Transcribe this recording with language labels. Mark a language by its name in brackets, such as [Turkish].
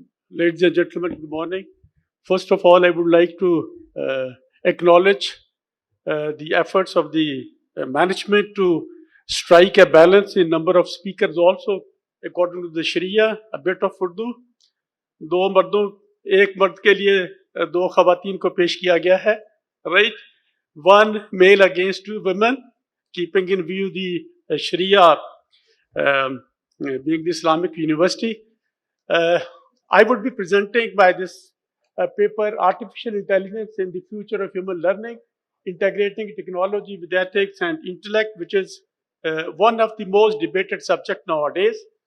[English] Ladies and gentlemen, good morning. First of all, I would like to acknowledge the efforts of the management to strike a balance in number of speakers also, according to the Sharia, a bit of Urdu. [Urdu] دو مردوں ایک مرد کے لیے دو خواتین کو پیش کیا گیا ہے, [English] right? One male against two women, keeping in view the Sharia being the Islamic university. I would be presenting by this paper, Artificial Intelligence in the Future of Human Learning, Integrating Technology with Ethics and Intellect, which is one of the most debated subjects nowadays.